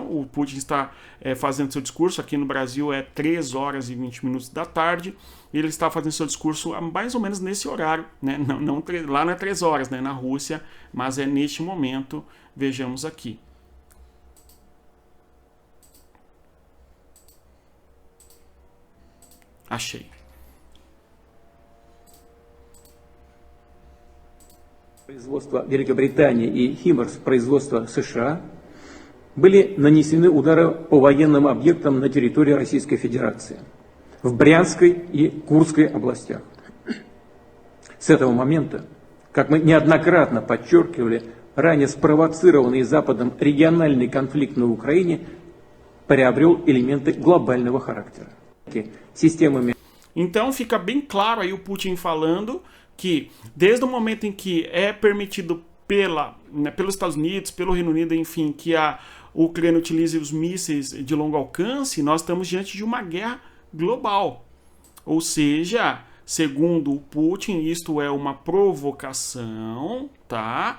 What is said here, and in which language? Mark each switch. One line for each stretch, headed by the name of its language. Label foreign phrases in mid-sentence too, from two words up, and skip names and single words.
Portuguese: O Putin está fazendo seu discurso, aqui no Brasil é 3 horas e 20 minutos da tarde, ele está fazendo seu discurso mais ou menos nesse horário, né? Lá não é 3 horas, né? Na Rússia, mas é neste momento, vejamos aqui. Achei.
Russian: Производства Великобритании и Химарс производства США были нанесены удары по военным объектам на территории Российской Федерации, в Брянской и Курской областях. С этого момента, как мы неоднократно подчеркивали, ранее спровоцированный Западом региональный конфликт на Украине приобрел элементы глобального характера. Системами.
Portuguese: Então fica bem claro aí o Putin falando que desde o momento em que é permitido pelos Estados Unidos, pelo Reino Unido, enfim, que a Ucrânia utilize os mísseis de longo alcance, nós estamos diante de uma guerra global. Ou seja, segundo o Putin, isto é uma provocação, tá?